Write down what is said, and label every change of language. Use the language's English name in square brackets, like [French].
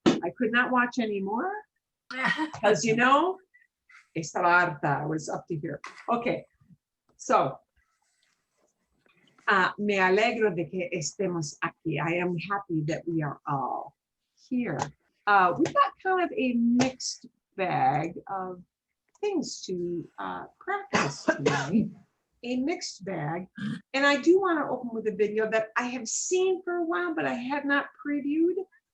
[English] I could not watch anymore. Because [Spanish] estaba harta. [English] I was up to here. [Spanish] Okay, so me alegro de que estemos aquí. [English] I am happy that we are all here. We've got kind of a mixed bag of things to practice tonight. A mixed bag. And I do want to open with a video that I have seen for a while, but I had not previewed.